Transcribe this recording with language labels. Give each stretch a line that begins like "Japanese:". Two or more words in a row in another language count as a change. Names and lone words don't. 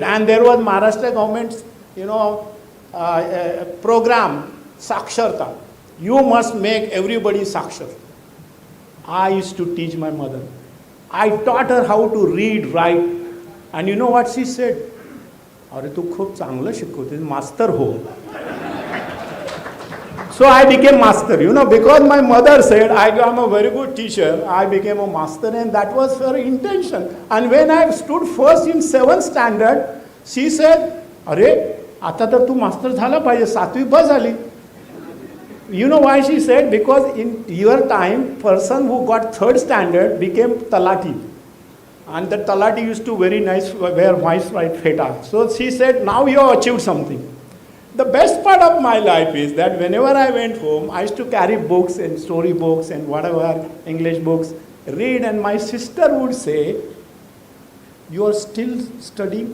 English: And there was Maharashtra government's, program, Saksharta. You must make everybody Sakshar. I used to teach my mother. I taught her how to read, write. And you know what she said?
Marathi: अरे तू खूप चांगला शिकवते, मास्टर हो.
English: So I became master, because my mother said I am a very good teacher, I became a master, and that was her intention. And when I stood first in 7th standard, she said, "Arey,
Marathi: आता तर तू master झाला पाहिजे, 7वी बस झाली."
English: You know why she said? Because in your time, person who got 3rd standard became talati. And the talati used to wear nice white feta. So she said, now you have achieved something. The best part of my life is that whenever I went home, I used to carry books and story books and whatever, English books, read, and my sister would say, you are still studying?